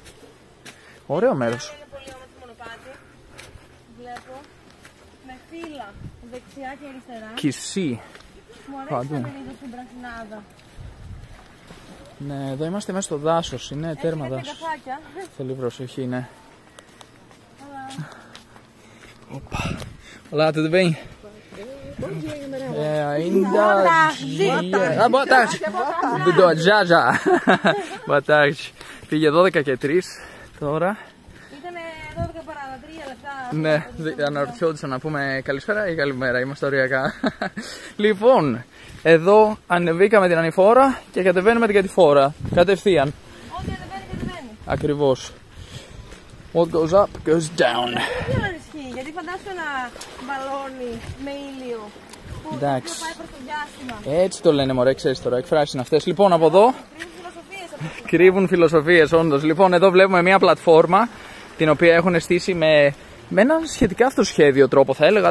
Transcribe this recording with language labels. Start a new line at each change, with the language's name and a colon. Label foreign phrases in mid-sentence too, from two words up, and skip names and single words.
Greek: Ωραίο μέρος. Είναι πολύ όμορφο μονοπάτι. Βλέπω με φύλλα δεξιά και αριστερά. Κισί. Μου αρέσει να λίγο στην πρασινάδα. Ναι, εδώ είμαστε μέσα στο δάσος. Είναι τέρμα δάσος. Θέλει προσοχή, ναι.
Portuguese: Olá, tudo bem? Ainda dia. Boa tarde. Já. Boa tarde.
Greek: Πήγε 12 και 3 τώρα. Ήτανε 12 παρά 3 λεπτά. Ναι, αναρωτιόντουσαν να πούμε καλησπέρα ή καλημέρα. Είμαστε οριακά. Λοιπόν, εδώ ανεβήκαμε την ανηφόρα και κατεβαίνουμε την κατηφόρα. Κατευθείαν. Ό,τι κατεβαίνει. Ακριβώς.
English: What goes up goes down.
Greek: Γιατί φαντάσου ένα μπαλόνι με ήλιο που πάει προς το διάστημα. Έτσι το λένε μωρέ, ξέρεις τώρα, εκφράσεις είναι αυτές. Λοιπόν, από εδώ κρύβουν φιλοσοφίες όντως. Λοιπόν, εδώ βλέπουμε μια πλατφόρμα την οποία έχουν στήσει με έναν σχετικά αυτοσχέδιο τρόπο θα έλεγα.